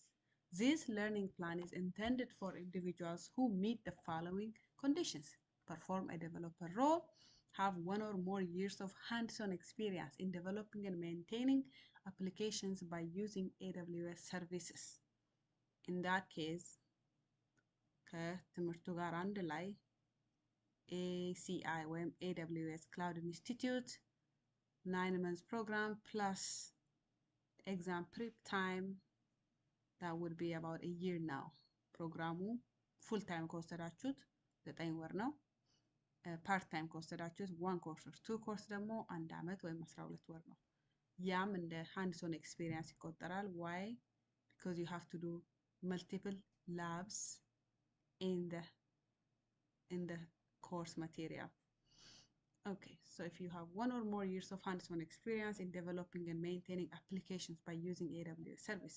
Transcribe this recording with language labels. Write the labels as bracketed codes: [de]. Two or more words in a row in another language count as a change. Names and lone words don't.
[en] This learning plan is intended for individuals who meet the following conditions: perform a developer role, have 1 or more years of hands-on experience in developing and maintaining applications by using AWS services. In that case, [am] ከትምህርቱ ጋር አንድ ላይ [en] ACI ወይም AWS Cloud Institute 9 months program plus exam prep time, that would be about a year now. [am] ፕሮግራሙ [en] full time [am] ከወሰዳችሁት 9 ወር ነው። [en] part time [am] ከወሰዳችሁት 1 ኮርስ or 2 ኮርስ ደግሞ 1 ዓመት ወይም 12 ወር ነው። ያም እንደ [en] hands on experience [am] ይቆጠራል። why? [en] Because you have to do multiple labs in the course material. Okay, so if you have 1 or more years of hands-on experience in developing and maintaining applications by using AWS services.